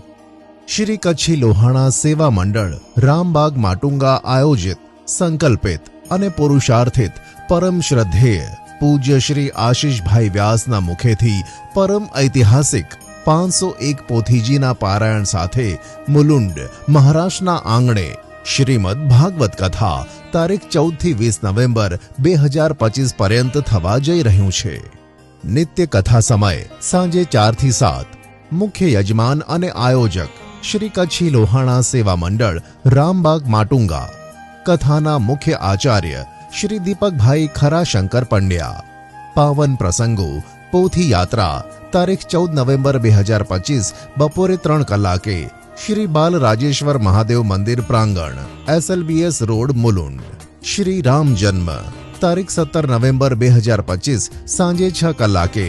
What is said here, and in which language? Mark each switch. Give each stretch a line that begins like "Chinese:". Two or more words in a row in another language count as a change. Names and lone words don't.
Gujarati: શ્રી કચ્છી લોહાણા સેવા મંડળ રામબાગ માટુંગા આયોજિત સંકલ્પિત અને પુરુષાર્થિત પરમ શ્રદ્ધેય પૂજ્ય શ્રી આશીષભાઈ વ્યાસના મુખેથી પરમ ઐતિહાસિક 501 પોથીજીના પારાયણ સાથે મુલુંડ મહારાષ્ટ્રના આંગણે શ્રીમદ ભાગવત કથા તારીખ 14 થી 20 નવેમ્બર 2025 પર્યંત થવા જઈ રહ્યું છે। નિત્ય કથા સમય સાંજે 4 થી 7। મુખ્ય યજમાન અને આયોજક શ્રી કચ્છી લોહાણા સેવા મંડળ રામબાગ માટુંગા। કથાના મુખ્ય આચાર્ય શ્રી દીપકભાઈ ખરાશંકર પંડ્યા। પાવન પ્રસંગો પોથી યાત્રા તારીખ 14 નવેમ્બર 2025 બપોરે 3 કલાકે શ્રી બાલ રાજેશ્વર મહાદેવ મંદિર પ્રાંગણ SLBS રોડ મુલુંડ। શ્રી રામ જન્મ તારીખ 17 નવેમ્બર 2025 સાંજે 6 કલાકે।